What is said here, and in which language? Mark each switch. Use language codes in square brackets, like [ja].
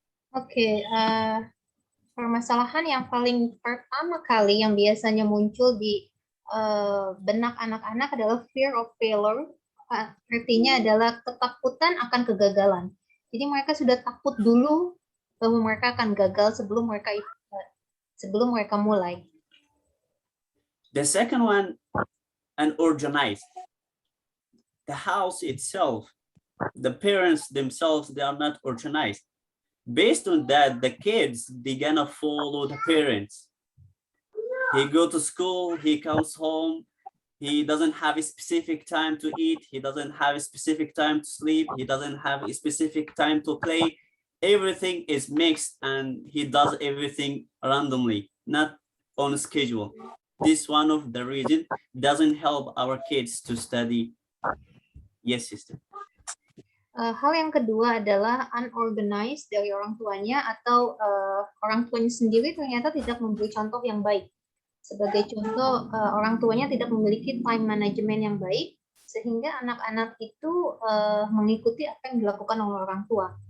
[id] Oke, permasalahan yang paling pertama kali yang biasanya muncul di benak anak-anak adalah [en] fear of failure. [id] Artinya adalah ketakutan akan kegagalan. Jadi mereka sudah takut dulu bahwa mereka akan gagal sebelum mereka mulai. [en] The second one, unorganized. The house itself, the parents themselves, they are not organized. Based on that, the kids, they're gonna follow the parents. He go to school, he comes home, he doesn't have a specific time to eat, he doesn't have a specific time to sleep, he doesn't have a specific time to play. Everything is mixed and he does everything randomly, not on schedule. This one of the reason doesn't help our kids to study. Yes, sister. [id] Hal yang kedua adalah unorganized dari orang tuanya atau orang tuanya sendiri ternyata tidak memberi contoh yang baik. Sebagai contoh, orang tuanya tidak memiliki time management yang baik, sehingga anak-anak itu mengikuti apa yang dilakukan oleh orang tua.